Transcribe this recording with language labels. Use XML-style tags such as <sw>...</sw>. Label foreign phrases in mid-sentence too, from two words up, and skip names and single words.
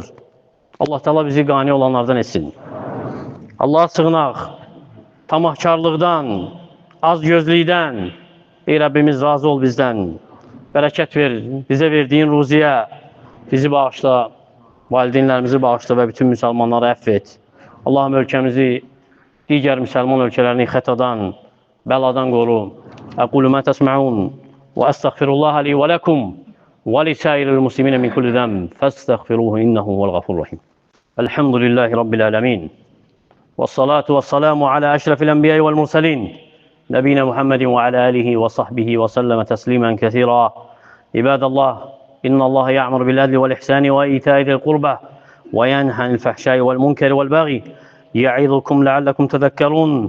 <az>Allah Teala bizi qani olanlardan etsin. Allah'a sığınaq, tamahkarlıqdan, az gözlükdən, ey Rəbbimiz razı ol bizdən, bərəkət ver, bizə verdiyin ruziyə, bizi bağışla, valideynlərimizi bağışla və bütün müsəlmanları əfv et. Allahım ölkəmizi, digər müsəlman ölkələrini xətadan, bəladan qoru.</az> <ar>أقول ما تسمعون وأستغفر الله لي ولكم ولسائر المسلمين من كل ذنب فاستغفروه إنه هو الغفور الرحيم. الحمد لله رب العالمين. والصلاة والسلام على أشرف الأنبياء والمرسلين نبينا محمد وعلى آله وصحبه وسلم تسليما كثيرا. عباد الله، إن الله يأمر بالعدل والإحسان وإيتاء ذي القربى وينهى عن الفحشاء والمنكر والبغي يعظكم لعلكم تذكرون.</ar>